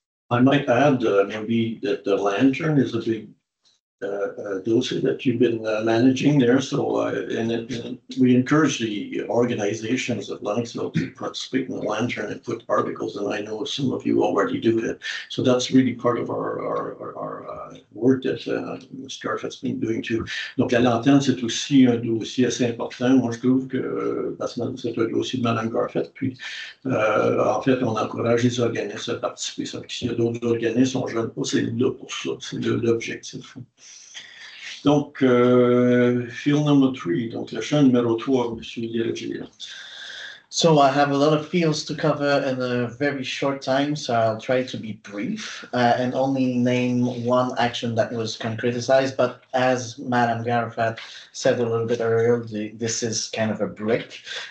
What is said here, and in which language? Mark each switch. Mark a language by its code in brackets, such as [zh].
[en] I might add maybe that the lantern is a big dossier that you've been managing there. So, and we encourage the organizations of Lennoxville to participate in the lantern and put articles, and I know some of you already do that. So that's really part of our work that Ms. Garfield has been doing too. [fr] Donc, la lanterne, c'est aussi un dossier assez important. Moi, je trouve que parce que c'est un dossier de Mme Garfield. Puis, en fait, on encourage les organismes à participer. S'il y a d'autres organismes, on ne gêne pas, c'est là pour ça. C'est l'objectif. Donc, [en] field number 3, [fr] donc le champ numéro 3, M. Dirigé. [en] So I have a lot of fields to cover in a very short time, so I'll try to be brief and only name one action that was concretized. But as Madame Garfield said a little bit earlier, this is kind of a break.